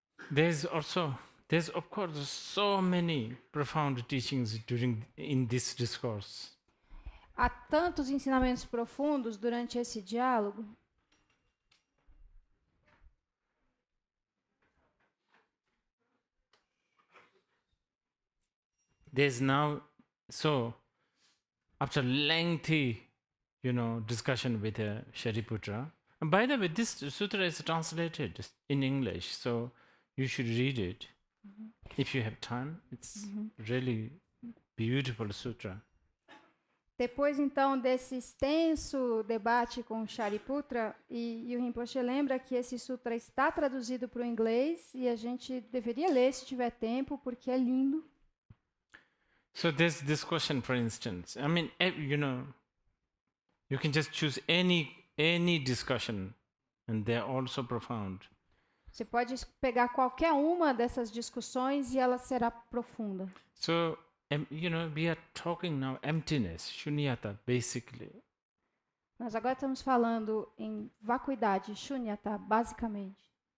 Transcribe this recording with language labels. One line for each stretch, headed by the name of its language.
English: There's of course so many profound teachings in this discourse.
Portuguese: Há tantos ensinamentos profundos durante esse diálogo.
English: There's now, so after lengthy, discussion with Shariputra, and by the way, this sutra is translated in English, so you should read it if you have time. It's really beautiful sutra.
Portuguese: Depois, então, desse extenso debate com Shariputra, e o Rinpoche lembra que esse sutra está traduzido para o inglês e a gente deveria ler se tiver tempo, porque é lindo.
English: So there's this question, for instance. I mean, you can just choose any discussion, and they're all so profound.
Portuguese: Você pode pegar qualquer uma dessas discussões e ela será profunda.
English: So, we are talking now emptiness, shunyata, basically.
Portuguese: Nós agora estamos falando em vacuidade, shunyata, basicamente.